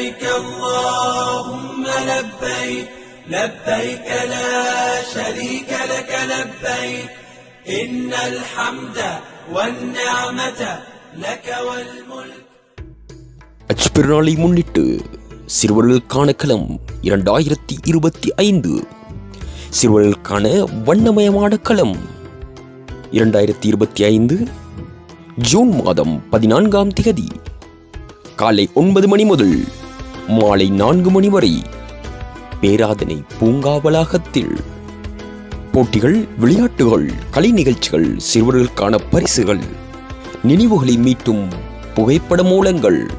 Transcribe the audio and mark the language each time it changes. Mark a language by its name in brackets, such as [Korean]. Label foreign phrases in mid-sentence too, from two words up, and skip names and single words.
[Arabic] اللهم لبيك لبيك لا شريك لك لبيك إن الحمد والنعمة لك والملك. [Tamil] அச்சுப்பெருநாளை முன்னிட்டு சிறுவர்களுக்கான களம் 2025, சிறுவர்களுக்கான வண்ணமயமான களம் 2025 ஜூன் மாதம் 14ஆம் தேதி காலை 9 மணி முதல் மாலை 4 மணி வரை பேராதனை பூங்கா வளாகத்தில் போட்டிகள், விளையாட்டுகள், கலை நிகழ்ச்சிகள், சிறுவர்களுக்கான பரிசுகள், நினைவுகளை மீட்டும் புகைப்பட மூலங்கள்.